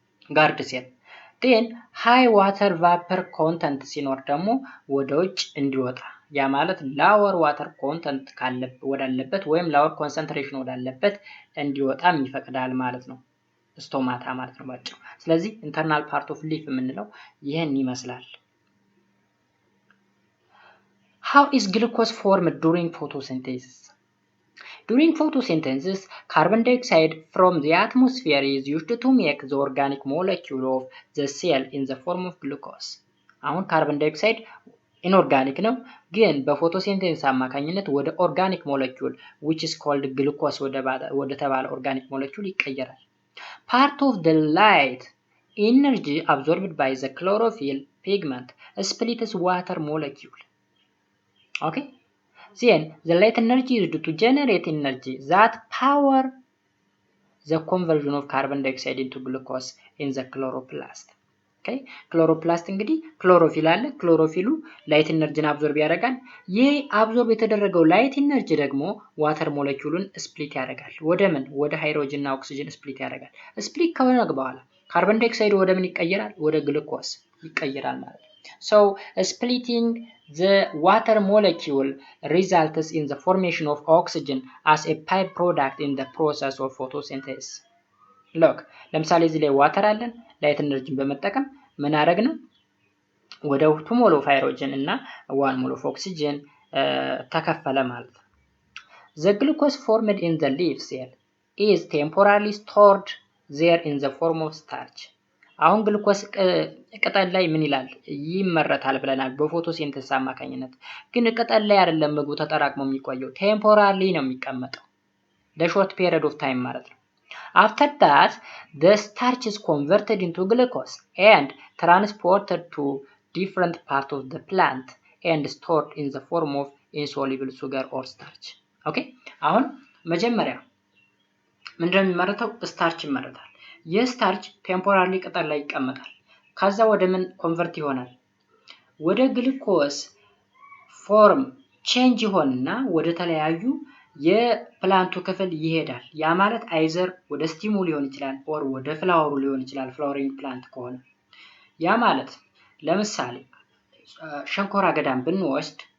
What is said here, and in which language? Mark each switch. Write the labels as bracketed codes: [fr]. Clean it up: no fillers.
[am] ጋርድ ሴል then high water vapor content ሲኖር ደግሞ ወደ ውጭ እንዲወጣ ያ ማለት ላወር ዋተር ኮንተንት ወዳለበት ወይም ላወር ኮንሰንትሬሽን ወዳለበት እንዲወጣም ይፈቅዳል ማለት ነው ስቶማታ ማለት ነው ባጭሩ። ስለዚህ ኢንተርናል ፓርት ኦፍ ሊፍ የምንለው ይሄን ይመስላል። [en] How is glucose formed during photosynthesis? During photosynthesis, carbon dioxide from the atmosphere is used to make the organic molecule of the cell in the form of glucose. [am] አሁን ካርቦን ዳይኦክሳይድ ኢንኦርጋኒክ ነው፣ ግን በፎቶሲንቴሲስ አማካኝነት ወደ ኦርጋኒክ ሞለኪውል [en] which is called glucose [am] ወደ ተባለ ኦርጋኒክ ሞለኪውል ይቀየራል። [en] Part of the light energy absorbed by the chlorophyll pigment splits water molecule. Okay? Then the light energy is used to generate energy that power the conversion of carbon dioxide into glucose in the chloroplast. [am] Okay, chloroplast እንግዲህ ክሎሮፊል አለ። ክሎሮፊሉ ላይት ኢነርጂን አብዞርብ ያደርጋል። ይህ አብዞርብ የተደረገው ላይት ኢነርጂ ደግሞ ዋተር ሞለኪውሉን ስፕሊት ያደርጋል። ወደ ምን? ወደ ሃይድሮጅን እና ኦክሲጅን ስፕሊት ያደርጋል። ስፕሊት ከሆነ በኋላ ካርበን ዳይኦክሳይድ ወደ ምን ይቀየራል? ወደ ግሉኮስ ይቀየራል ማለት ነው። [en] So splitting the water molecule results in the formation of oxygen as a byproduct in the process of photosynthesis. [am] Look, ለምሳሌ እዚህ ላይ ዋተር አለን። ላይት ኢነርጂን በመጠቀም ምን አደረግን? ወደ 2 ሞል ኦፍ ሃይድሮጅን እና 1 ሞል ኦፍ ኦክሲጅን ተከፈለ ማለት ነው። [en] The glucose formed in the leaf cell is temporarily stored there in the form of starch. [am] አሁን ግሉኮስ ቅጠል ላይ ምን ይላል? ይመረታል ብለናል በፎቶሲንተሲስ አማካኝነት። ግን ቅጠል ላይ አይደለም ምግቡ ተጠራቅሞ የሚቆየው፣ ቴምፖራሪ ነው የሚቀመጠው ለሾርት ፔሪድ ኦፍ ታይም ማለት ነው። [en] After that, the starch is converted into glucose and transported to different parts of the plant and stored in the form of insoluble sugar or starch. [am] Okay? አሁን መጀመሪያ ምንድነው የሚመረተው? ስታርች ይመረታል። የስታርች ቴምፖራሪ ቅጠል ላይ ይቀመጣል። ከዛ ወደ ምን ኮንቨርት ይሆናል? ወደ ግሉኮስ ፎርም ቼንጅ ይሆንና ወደ ተለያዩ የፕላንቱ ክፍል ይሄዳል። ያ ማለት አይዘር ወደ ስቲሙ ሊሆን ይችላል ኦር ወደ ፍላወሩ ሊሆን ይችላል፣ ፍላወሪንግ ፕላንት ከሆነ። ያ ማለት ለምሳሌ ሸንኮራ አገዳን ብንወስድ